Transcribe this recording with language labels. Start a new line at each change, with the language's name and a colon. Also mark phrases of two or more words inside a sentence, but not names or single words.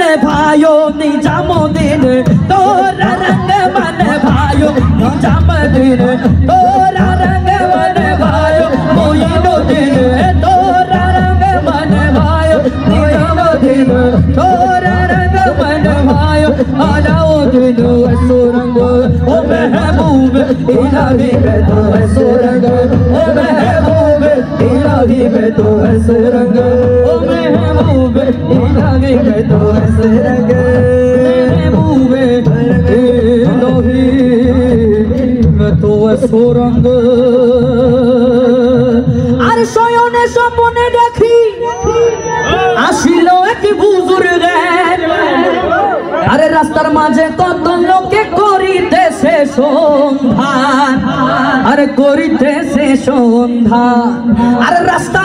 Hindi: भायो निजामुद्दीन तोरा रंग मन भायो निजामुद्दीन तोरा रंग मन भायो मोइनुद्दीन तोरा रंग मन भायो निजामुद्दीन तोरा रंग मन भायो अलाउद्दीन सुरंग ओ महबूब इलाही में तो है सुरंग ओ महबूब इलाही में तो है सुरंग ओ महबूब इलाही में तो है सुरंग महबूब इलाही में तो है सुरंग
Bangla: আর শয়নে স্বপ্নে দেখি আসিল এক বুজুর্গ আরে রাস্তার মাঝে কত লোকে করিতেছে সন্ধান আরে করিতেছে সন্ধান আরে রাস্তা